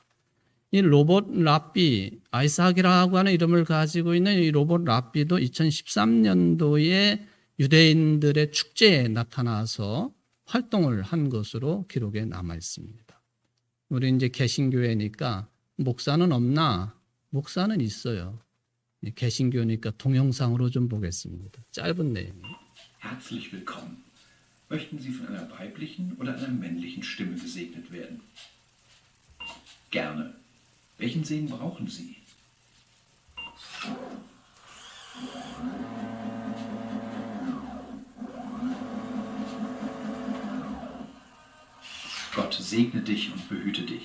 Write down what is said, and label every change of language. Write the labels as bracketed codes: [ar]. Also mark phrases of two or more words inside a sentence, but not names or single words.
[ko] 이 로봇 랍비, 아이삭이라고 하는 이름을 가지고 있는 이 로봇 랍비도 2013년도에 유대인들의 축제에 나타나서 활동을 한 것으로 기록에 남아 있습니다. 우리 이제 개신교회니까 목사는 없나? 목사는 있어요. 개신교니까 동영상으로 좀 보겠습니다. 짧은 내용. [de] Herzlich willkommen. Möchten Sie von einer weiblichen oder einer männlichen Stimme gesegnet werden? Gerne. Welchen Segen brauchen Sie? Gott segne dich und behüte dich.